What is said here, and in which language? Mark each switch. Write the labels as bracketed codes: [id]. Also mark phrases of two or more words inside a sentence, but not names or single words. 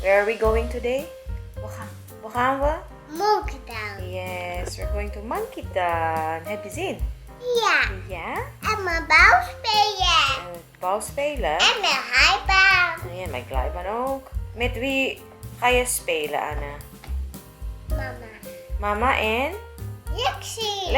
[en] we going today? Bukamba? Monkey Town. Yes, we're going to Monkey Town. [nl] Heb je zin? Ja. Ja? En mijn bouw spelen. En bal spelen? En mijn heibaan. [tl] Ayan, may glijbaan ook. [nl] Met wie ga je spelen, Anna? Mama. Mama en Lexie.